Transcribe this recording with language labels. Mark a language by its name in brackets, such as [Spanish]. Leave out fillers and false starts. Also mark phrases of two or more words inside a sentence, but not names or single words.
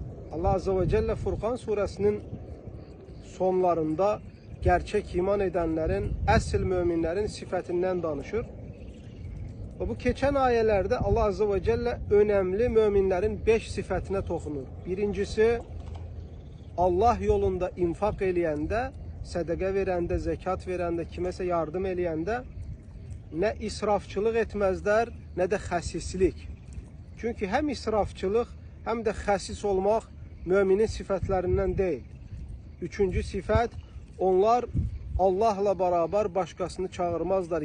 [Turkish] Allah Azze ve Celle Furqan suresinin sonlarında gerçek iman edenlerin, əsl müminlerin sifetinden danışır. Ve bu geçen ayelerde Allah Azze ve Celle önemli müminlerin 5 sifetine toxunur. [Azerbaijani] Birincisi, Allah yolunda infak eləyəndə, sədəqə verəndə, zekat verəndə, kiməsə yardım eləyəndə nə israfçılıq etməzlər, nə də xəsislik. Çünki həm israfçılıq, həm də xəsis olmaq müminin sifətlərindən deyil. Üçüncü sifət, onlar Allahla [Turkish] beraber başkasını çağırmazlar.